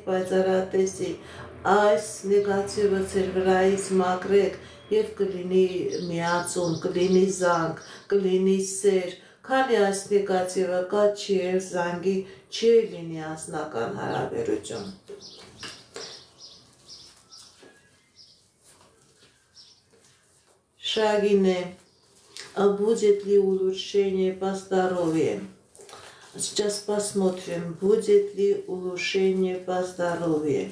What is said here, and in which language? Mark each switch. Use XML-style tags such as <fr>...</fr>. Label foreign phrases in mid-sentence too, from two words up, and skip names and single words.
<hy>պայծառատեսի, այս նեգատիվը ձեր վրայից մաքրեք եւ կլինի միացում, կլինի զանգ, կլինի սեր, քանի այս նեգատիվը կա չի եւ զանգի չի լինի անձնական հարաբերություն։</hy> <ru>Шагине, будет ли улучшение по здоровью? Сейчас посмотрим, будет ли улучшение по здоровью.</ru>